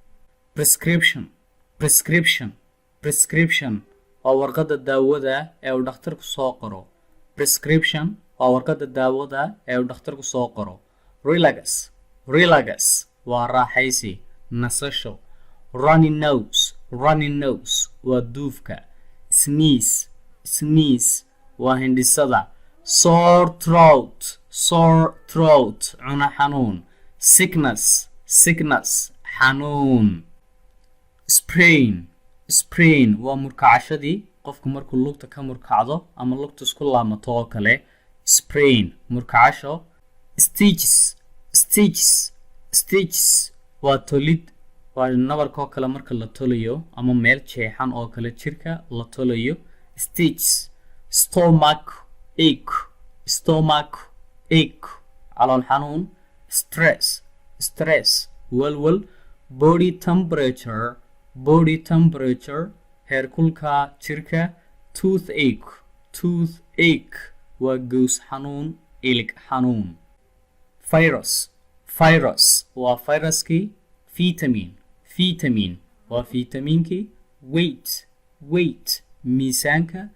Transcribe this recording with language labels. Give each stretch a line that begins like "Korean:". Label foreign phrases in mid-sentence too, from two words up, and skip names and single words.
Somali: Prescription waa warqadda daawada ee uu dhakhtarku soo qoro. Relax waa raaxaysi nasasho.
English: Running nose
Somali: waa duufka. Sneeze waa hindhisada.
English: Sore throat
Somali: cuna xanuun. Sickness xanuun. Sprain waa murkacashadii qofku markuu lugta ka murkacdo ama lugta isku laamato oo kale. Sprain murkacasho. Stitches waa tolid waa nabarka oo kale marka la tolayo ama meel jeexan oo kale jirka la tolayo.
English: Stitches. Stomach ache
Somali: calool xanuun. Stress walwal.
English: Body temperature
Somali: heerkulka jirka. Toothache waa goos xanuun ilig xanuun. Virus waa fayraskii. Vitamin waa fitamiinkii. Weight miisaanka.